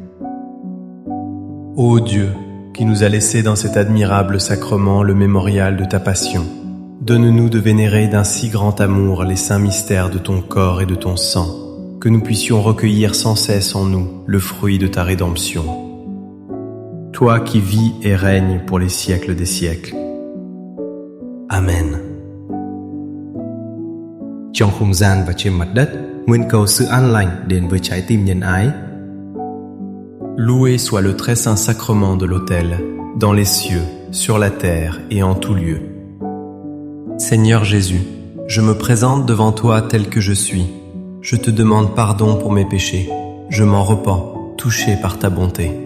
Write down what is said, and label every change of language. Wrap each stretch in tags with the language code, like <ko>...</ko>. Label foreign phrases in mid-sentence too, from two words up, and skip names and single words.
<fr>Ô Dieu, qui nous a laissé dans cet admirable sacrement le mémorial de ta passion, donne-nous de vénérer d'un si grand amour les saints mystères de ton corps et de ton sang, que nous puissions recueillir sans cesse en nous le fruit de ta rédemption. Toi qui vis et règnes pour les siècles des siècles. Amen.</fr> <vi>Trong không gian và trên mặt đất, nguyện cầu sự an lành đến với trái tim nhân ái.</vi> <fr>Loué soit le très saint sacrement de l'autel, dans les cieux, sur la terre et en tout lieu. Seigneur Jésus, je me présente devant toi tel que je suis. Je te demande pardon pour mes péchés. Je m'en repens, touché par ta bonté.</fr>